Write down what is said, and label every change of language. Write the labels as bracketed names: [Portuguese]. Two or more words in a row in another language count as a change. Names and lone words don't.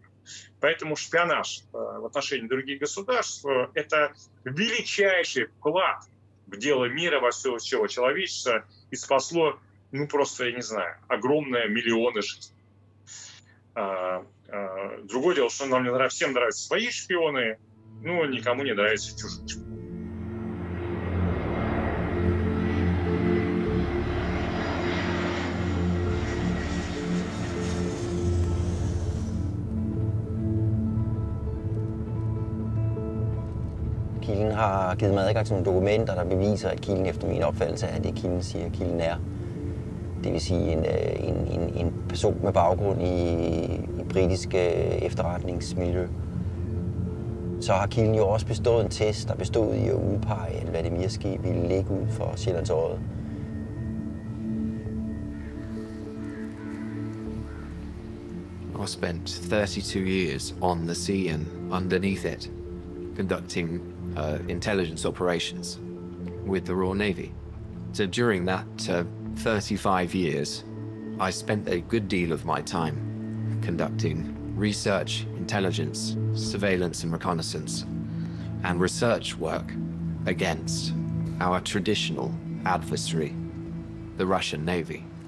[Russian] Поэтому шпионаж в отношении других государств – это величайший вклад в дело мира во всего человечества и спасло, ну просто, я не знаю, огромные миллионы жизней. Другое дело, что нам всем нравятся свои шпионы, но никому не нравятся чужие шпионы. [Danish] Kilden har givet mig adgang til nogle dokumenter, der beviser, at kilden efter min opfattelse er det, kilden siger, kilden er. Det vil sige en person med baggrund i britisk efterretningsmiljø. Så har kilden jo også bestået en test, der bestod i at udpege, at Vladimir-skib ville ligge ud for Sjællands Odde. [English] I spent 32 years on the sea and underneath it, conducting intelligence operations with the Royal Navy. So during that 35 years, I spent a good deal of my time conducting research, intelligence, surveillance and reconnaissance, and research work against our traditional adversary, the Russian Navy.